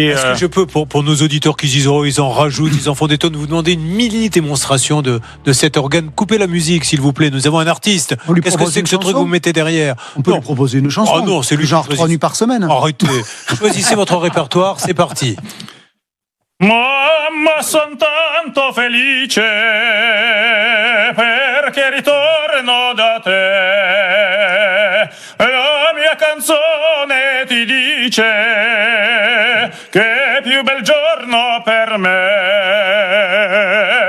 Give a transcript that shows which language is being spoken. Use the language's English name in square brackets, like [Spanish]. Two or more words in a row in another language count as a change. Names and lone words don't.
[French] Est-ce que je peux, pour nos auditeurs qui disent ils en rajoutent, ils en font des tonnes, vous demander une mini démonstration de cet organe? Coupez la musique, s'il vous plaît. Nous avons un artiste. Qu'est-ce que c'est que ce truc que vous mettez derrière? On peut lui proposer une chanson. Oh non, c'est lui genre 3 nuits par semaine. Arrêtez. Choisissez votre répertoire, c'est parti. [Italian] Mamma, son tanto felice perché ritorno da te. La mia canzone ti dice che è più bel giorno per me.